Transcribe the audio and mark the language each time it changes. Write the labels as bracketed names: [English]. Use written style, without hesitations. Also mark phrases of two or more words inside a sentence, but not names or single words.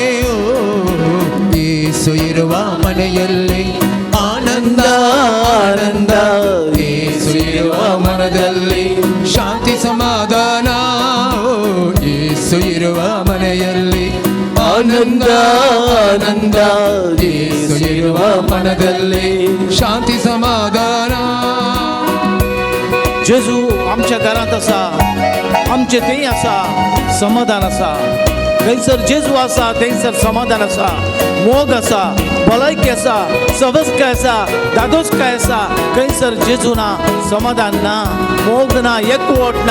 [Kannada] ಯೇಸು ಇರುವ ಮನೆಯಲ್ಲಿ ಆನಂದ ಆನಂದ, ಯೇಸು ಇರುವ ಮನದಲ್ಲಿ ಶಾಂತಿ ಸಮಾಧಾನ. ಯೇಸು ಇರುವ ಮನೆಯಲ್ಲಿ ಆನಂದ ಆನಂದ, ಯೇಸು ಇರುವ ಮನದಲ್ಲಿ ಶಾಂತಿ ಸಮಾಧಾನ. [Konkani] जेजू आमच्या घरांत आसा, आमचे थंय आसा समाधान आसा. थंयसर जेजू आसा थंयसर समाधान आसा, मोग आसा, भलायकी आसा, सवस्काय आसा, दादोसकाय आसा. थंयसर जेजू ना, समाधान ना, मोग ना, एकवट ना.